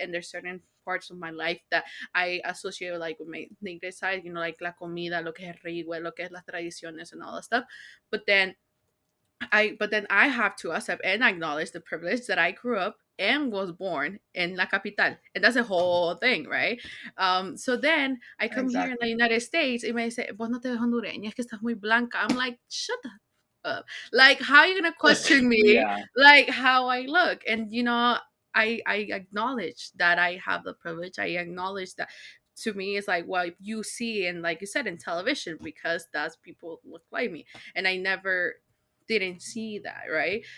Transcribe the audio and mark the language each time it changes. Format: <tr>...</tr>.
<en>And there's certain parts of my life that I associate like with my native side, like</en> <es>la comida, lo que es rico, lo que es las tradiciones</es> <en>and all that stuff. But then but then I have to accept and acknowledge the privilege that I grew up and was born in La Capital. And that's a whole thing, right? So then I come here in the Exactly. United States,</en> <es>y me dice, vos no te ves hondureña, es que estás muy blanca.</es> <en>I'm like, shut up. Like, how are you gonna question me Yeah, like how I look? And I acknowledge that I have the privilege. I acknowledge that to me it's like, well, you see, and like you said, in television, because that's people look like me, and I never didn't see that, right?</en>